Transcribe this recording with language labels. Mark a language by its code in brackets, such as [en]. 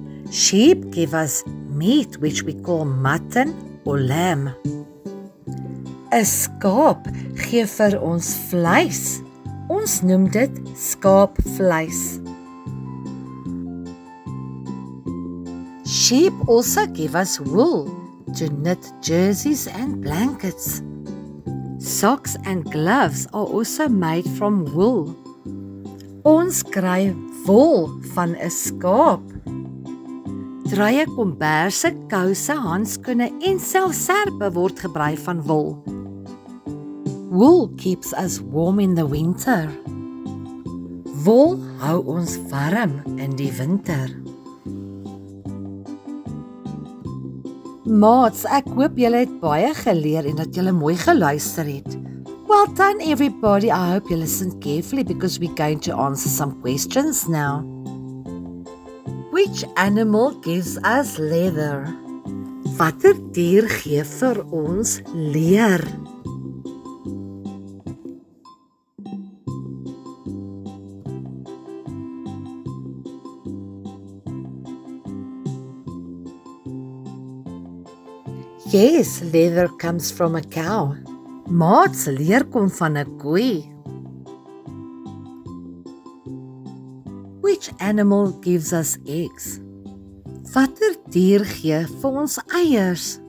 [en] Sheep give us meat which we call mutton or lamb. [af] 'n Skaap gee vir ons vleis. Ons noem dit skaapvleis. [en] Sheep also give us wool to knit jerseys and blankets. Socks and gloves are also made from wool. [af] Ons kry wol van 'n skaap. Druie, komberse, kouse, handskoene en selfs serpe word gebrei van wol. [en] Wool keeps us warm in the winter. [af] Wol hou ons warm in die winter. Maats, ek hoop julle het baie geleer en dat julle mooi geluister het. [en] Well done everybody. I hope you listened carefully because we're going to answer some questions now. Which animal gives us leather? [af] Watter dier gee vir ons leer? [en] Yes, leather comes from a cow. [af] Maats, leer kom van 'n koei. [en] Which animal gives us eggs? [af] Watter dier gee vir ons eiers?